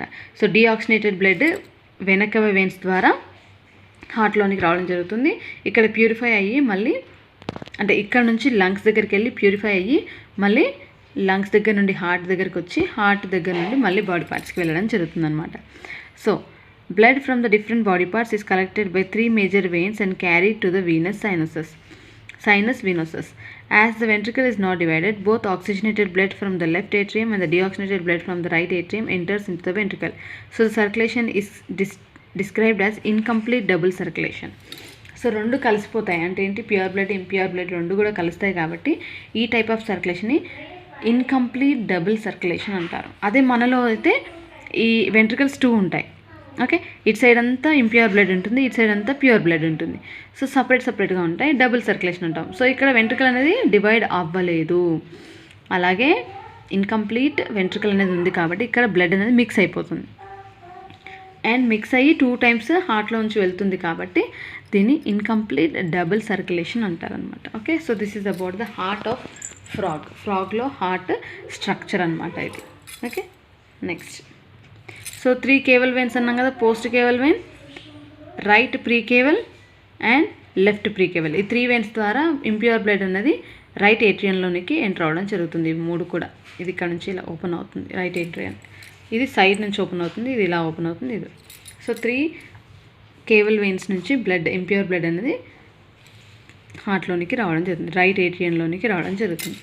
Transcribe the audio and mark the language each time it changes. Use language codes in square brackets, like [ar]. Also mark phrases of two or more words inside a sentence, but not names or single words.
[te] సో [en] deoxygenated blood [te] వెనకవ వెయిన్స్ ద్వారా హార్ట్లోనికి రావడం జరుగుతుంది. ఇక్కడ ప్యూరిఫై అయ్యి మళ్ళీ, అంటే ఇక్కడ నుంచి లంగ్స్ దగ్గరికి వెళ్ళి ప్యూరిఫై అయ్యి మళ్ళీ లంగ్స్ దగ్గర నుండి హార్ట్ దగ్గరికి వచ్చి, హార్ట్ దగ్గర నుండి మళ్ళీ [en] body partsకి [te] వెళ్ళడం జరుగుతుంది అనమాట. [en] So blood from the different body parts is collected by 3 major veins and carried to the sinus venosus. As the ventricle is not divided, both oxygenated blood from the left atrium and the deoxygenated blood from the right atrium enters into the ventricle. So the circulation is described as incomplete double circulation. [te] సో 2 కలిసిపోతాయి అంటే ఏంటి? [en] pure blood, impure blood [te] 2 కూడా కలుస్తాయి కాబట్టి ఈ [en] type of circulationని incomplete double circulation [te] అంటారు. అదే మనలో అయితే ఈ వెంట్రికల్స్ 2 ఉంటాయి. ఓకే, ఇటు సైడ్ అంతా [en] impure blood [te] ఉంటుంది, ఇటు సైడ్ అంతా [en] pure blood [te] ఉంటుంది. సో సపరేట్గా ఉంటాయి, [en] double circulation [te] అంటాం. సో ఇక్కడ వెంట్రికల్ అనేది డివైడ్ అవ్వలేదు, అలాగే [en] incomplete ventricle [te] అనేది ఉంది కాబట్టి ఇక్కడ బ్లడ్ అనేది మిక్స్ అయిపోతుంది. అండ్ మిక్స్ అయ్యి 2 times హార్ట్లో నుంచి వెళ్తుంది కాబట్టి దీన్ని [en] incomplete double circulation [te] అంటారనమాట. [en] Okay, so this is about the heart of frogలో heart structure [te] అనమాట ఇది. [en] Okay, next So 3 caval veins [te] అన్నాం కదా, [en] post caval vein, right precaval and left precaval. [te] ఈ 3 వెయిన్స్ ద్వారా [en] impure blood [te] అనేది [en] right atriumలోనికి [te] ఎంటర్ అవ్వడం జరుగుతుంది. ఇవి 3 కూడా. ఇది ఇక్కడ నుంచి ఇలా ఓపెన్ అవుతుంది [en] right atrium. [te] ఇది సైడ్ నుంచి ఓపెన్ అవుతుంది, ఇది ఇలా ఓపెన్ అవుతుంది ఇది. సో 3 [en] caval veins [te] నుంచి బ్లడ్, [en] impure blood [te] అనేది హార్ట్లోనికి రావడం జరుగుతుంది, [en] right atriumలోనికి [te] రావడం జరుగుతుంది.